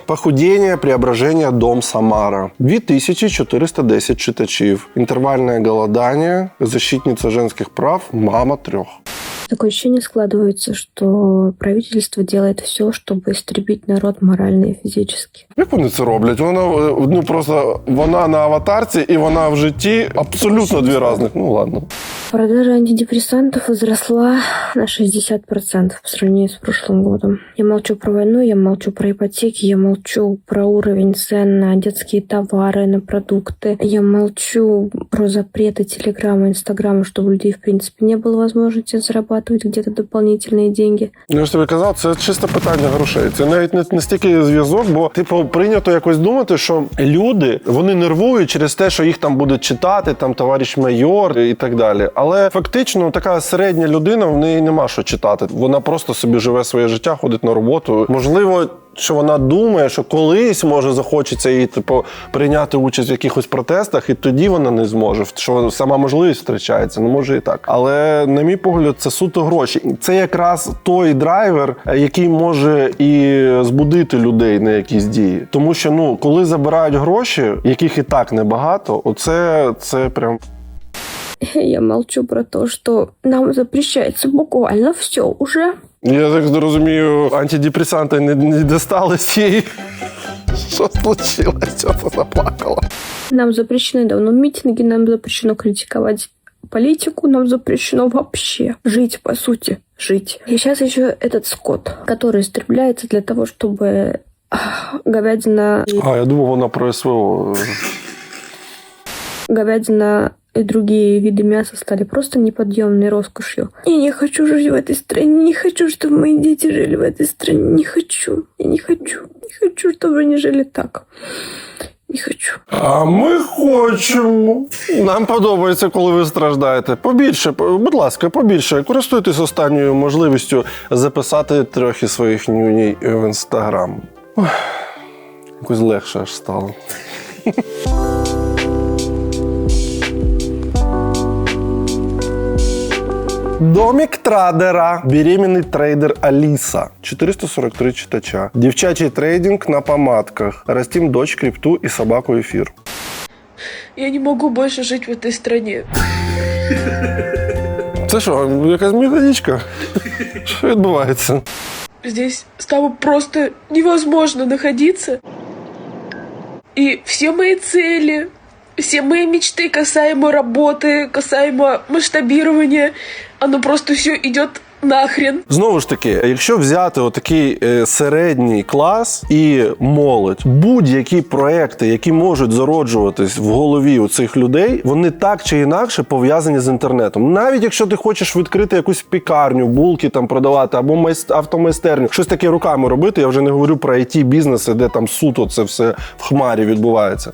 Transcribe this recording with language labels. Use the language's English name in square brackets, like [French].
[Russian] Похудение, преображение, дом Самара. 2410 читачів. Интервальное голодание, защитница женских прав, мама 3. Такое ощущение складывается, что правительство делает все, чтобы истребить народ морально и физически. [Ukrainian] Як вони це роблять? Вона на аватарці і вона в житті абсолютно дві різних. Ну ладно. [Russian] Продажа антидепрессантов возросла на 60% по сравнению с прошлым годом. Я молчу про войну, я молчу про ипотеки, я молчу про уровень цен на детские товары, на продукты. Я молчу про запреты Телеграма, Инстаграма, чтобы у людей, в принципе, не было возможности зарабатывать где-то дополнительные деньги. [Ukrainian] Я ж тобі казав, це чисто питання грошей. Це навіть не стільки зв'язок, бо, типу, прийнято якось думати, що люди, вони нервують через те, що їх там будуть читати, там, товариш майор і так далі. Але фактично така середня людина, в неї нема що читати. Вона просто собі живе своє життя, ходить на роботу. Можливо, що вона думає, що колись, може, захочеться їй, типу, прийняти участь в якихось протестах, і тоді вона не зможе, що сама можливість втрачається, ну, може і так. Але, на мій погляд, це суто гроші. Це якраз той драйвер, який може і збудити людей на якісь дії. Тому що, ну, коли забирають гроші, яких і так небагато, оце це прям... [Russian] Я молчу про то, что нам запрещается буквально все уже. [Ukrainian] Я так розумію, антидепресанти не достались їй. Що случилось? Що ти заплакала? [Russian] Нам запрещены давно митинги, нам запрещено критиковать политику, нам запрещено вообще жить, по сути, жить. И сейчас еще этот скот, который истребляется для того, чтобы говядина... [Ukrainian] Я думав, вона про СВО. [Russian] Говядина и другие виды мяса стали просто неподъемной роскошью. Я не хочу жить в этой стране, не хочу, чтобы мои дети жили в этой стране, не хочу. Я не хочу. Не хочу, чтобы они жили так. Не хочу. [Ukrainian] А ми хочемо. Нам подобається, коли ви страждаєте. Побільше, будь ласка, побільше. Користуйтесь останньою можливістю записати трохи своїх нюній в Інстаграм. Якось легше аж стало. [Russian] Домик Традера. [Ukrainian] Беременний трейдер Аліса. 443 читача. Дівчачий трейдинг на помадках. Растим дочь, крипту і собаку ефір. [Russian] Я не могу больше жить в этой стране. [Ukrainian] Це що, якась методичка? Що відбувається? [Russian] Здесь стало просто невозможно находиться. И все мои цели, все мои мечты касаемо работы, касаемо масштабирования, оно просто все идет нахрен. [Ukrainian] Знову ж таки, якщо взяти отакий середній клас і молодь, будь-які проекти, які можуть зароджуватись в голові у цих людей, вони так чи інакше пов'язані з інтернетом. Навіть якщо ти хочеш відкрити якусь пікарню, булки там продавати, або автомайстерню, щось таке руками робити, я вже не говорю про IT-бізнеси, де там суто це все в хмарі відбувається.